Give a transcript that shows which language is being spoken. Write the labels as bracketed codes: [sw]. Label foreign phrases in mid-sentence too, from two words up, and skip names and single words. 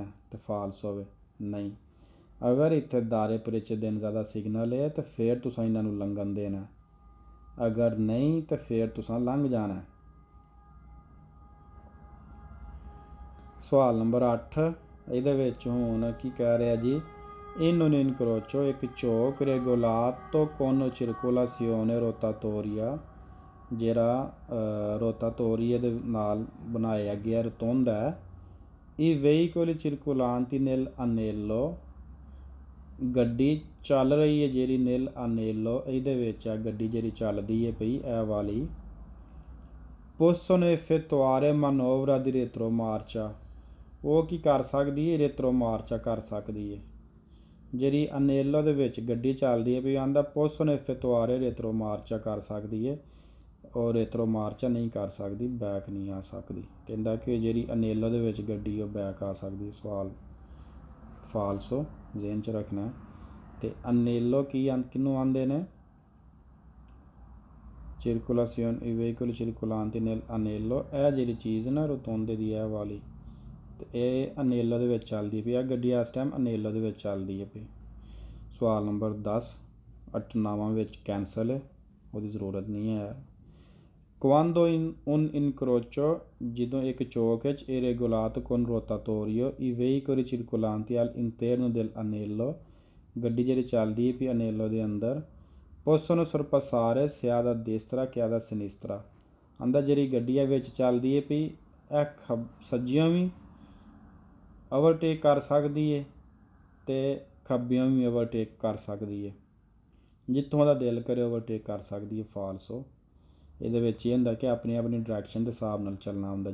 [pa] ਅਤੇ ਫਾਲਸ ਹੋਵੇ ਨਹੀਂ, ਅਗਰ ਇੱਥੇ [it] dare precedenza [pa] ਦਾ ਸਿਗਨਲ ਹੈ ਤਾਂ ਫਿਰ ਤੁਸੀਂ ਇਹਨਾਂ ਨੂੰ ਲੰਘਣ ਦੇਣਾ, ਅਗਰ ਨਹੀਂ ਤਾਂ ਫਿਰ ਤੁਸੀਂ ਲੰਘ ਜਾਣਾ। ਸਵਾਲ ਨੰਬਰ 8 ਇਹਦੇ ਵਿੱਚ ਹੁਣ ਕੀ ਕਹਿ ਰਿਹਾ ਜੀ, [it] in un incrocio [pa] ਇੱਕ ਚੌਕ [it] regolato con circolazione rotatoria [pa] ਜਿਹੜਾ rotatori ਦੇ ਨਾਲ ਬਣਾਇਆ ਗਿਆ ਰੋਤੋਂਡਾ ਹੈ। [it] I veicoli circolanti nel anello, [pa] ਗੱਡੀ ਚੱਲ ਰਹੀ ਹੈ ਜਿਹੜੀ [it] nel anello, [pa] ਇਹਦੇ ਵਿੱਚ ਆ ਗੱਡੀ ਜਿਹੜੀ ਚੱਲਦੀ ਹੈ ਪਈ ਇਹ ਵਾਲੀ। [it] possono effettuare manovra di retromarcia, [pa] ਉਹ ਕੀ ਕਰ ਸਕਦੀ ਹੈ, ਰੇਤਰੋਮਾਰਚਾ ਕਰ ਸਕਦੀ ਹੈ। ਜਿਹੜੀ ਅਨੇਲੋ ਦੇ ਵਿੱਚ ਗੱਡੀ ਚੱਲਦੀ ਹੈ ਵੀ ਆਂਦਾ [it] possono effettuare [pa] ਰੇਤਰੋਮਾਰਚਾ ਕਰ ਸਕਦੀ ਹੈ, ਔਰ ਰੇਤਰੋਮਾਰਚਾ ਨਹੀਂ ਕਰ ਸਕਦੀ, ਬੈਕ ਨਹੀਂ ਆ ਸਕਦੀ। ਕਹਿੰਦਾ ਕਿ ਜਿਹੜੀ ਅਨੇਲੋ ਦੇ ਵਿੱਚ ਗੱਡੀ ਉਹ ਬੈਕ ਆ ਸਕਦੀ। ਸਵਾਲ ਫਾਲਸੋ ਜ਼ੇਨ 'ਚ ਰੱਖਣਾ। ਅਤੇ ਅਨੇਲੋ ਕਿਹਨੂੰ ਆਉਂਦੇ ਨੇ? [it] circolazione i veicoli circolanti nel anello, [pa] ਇਹ ਜਿਹੜੀ ਚੀਜ਼ ਨਾ ਰੋਤੋਂਡੇ ਦੀ ਇਹ ਵਾਲੀ, ਅਤੇ ਇਹ ਅਨੇਲੋ ਦੇ ਵਿੱਚ ਚੱਲਦੀ ਪਈ ਆ ਗੱਡੀ ਇਸ ਟਾਈਮ ਅਨੇਲੋ ਦੇ ਵਿੱਚ ਚੱਲਦੀ ਹੈ ਪਈ। ਸਵਾਲ ਨੰਬਰ 10 8 9 ਵਿੱਚ ਕੈਂਸਲ ਹੈ, ਉਹਦੀ ਜ਼ਰੂਰਤ ਨਹੀਂ ਹੈ। [it] quando un incrocio, [pa] ਜਦੋਂ ਇੱਕ ਚੌਕ ਵਿੱਚ ਇਹ [it] regolato con rotatorio i veicoli circolanti all'interno del anello, [pa] ਗੱਡੀ ਜਿਹੜੀ ਚੱਲਦੀ ਹੈ ਵੀ ਅਨੇਲੋ ਦੇ ਅੰਦਰ [it] possono sorpassare sia da destra che da sinistra, [pa] ਆਂਦਾ ਜਿਹੜੀ ਗੱਡੀ ਵਿੱਚ ਚੱਲਦੀ ਹੈ ਵੀ ਇਹ ਸੱਜਿਓਂ ਵੀ ਓਵਰਟੇਕ ਕਰ ਸਕਦੀ ਹੈ ਅਤੇ ਖੱਬਿਓਂ ਵੀ ਓਵਰਟੇਕ ਕਰ ਸਕਦੀ ਹੈ, ਜਿੱਥੋਂ ਦਾ ਦਿਲ ਕਰੇ ਓਵਰਟੇਕ ਕਰ ਸਕਦੀ ਹੈ। ਫਾਲਸੋ ਇਹਦੇ ਵਿੱਚ ਇਹ ਹੁੰਦਾ ਕਿ ਆਪਣੀ ਆਪਣੀ ਡਾਇਰੈਕਸ਼ਨ ਦੇ ਹਿਸਾਬ ਨਾਲ ਚੱਲਣਾ ਹੁੰਦਾ।